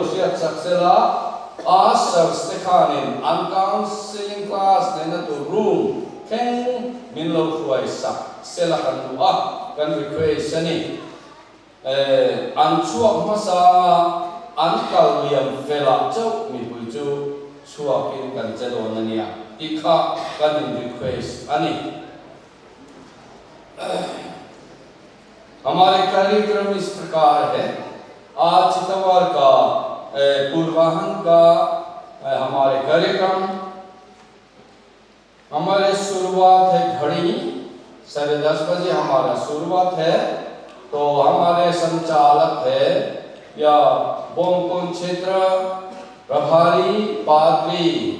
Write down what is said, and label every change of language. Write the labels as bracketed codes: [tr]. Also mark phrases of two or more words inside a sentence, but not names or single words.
[lus] siat saksela asar stekanin an [en] counseling class [lus] nena to room ken milo huai sak sela kan du'a kan request ani an chuak masa an kal liam fela chau mi hui chu chuakin kan chelo nania ikha kan request ani [hi] हमारे कार्यक्रम इस प्रकार है आज इतवार का पूर्वाहन का हमारे कार्यक्रम हमारे शुरुआत है घड़ी 10:30 बजे हमारा शुरुआत है तो हमारे संचालक है या बोंगकोन क्षेत्र प्रभारी पादरी